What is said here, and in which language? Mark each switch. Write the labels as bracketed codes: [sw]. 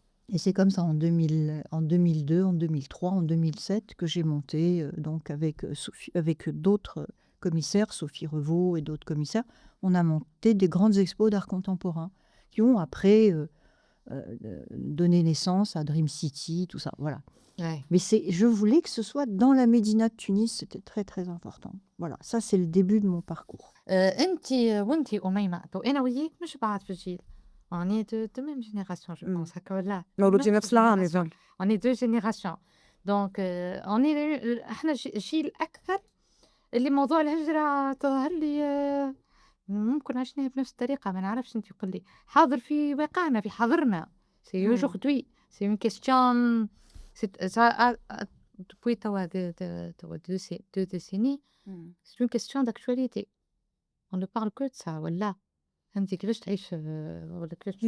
[fr] Et c'est comme ça en 2002, en 2003, en 2007 que j'ai monté, donc avec d'autres commissaires, Sophie Revaux et d'autres commissaires, on a monté des grandes expos d'art contemporain qui ont après donné naissance à Dream City, tout ça, voilà. Ouais. Mais je voulais que ce soit dans la Médina de Tunis, c'était très très important. Voilà, ça c'est le début de mon parcours. [ar] انت وانت أميمة وانا وياك مش بعد في الجيل. [fr] On est de même génération, je pense, [ar] هكا ولا؟ مولودين نفس العام يظل. [fr] On est 2 générations. Donc on est [ar] احنا جيل أكثر اللي موضوع الهجرة تظهر لي ممكن عشناها بنفس الطريقة، ما نعرفش أنت قل لي حاضر في واقعنا في حاضرنا. [fr] C'est aujourd'hui, c'est une question. Depuis توا 2 décennies, c'est une question d'actualité. On ne parle que de ça [ar] ولا؟ أنت كيفاش تعيش ولا كيفاش تشوف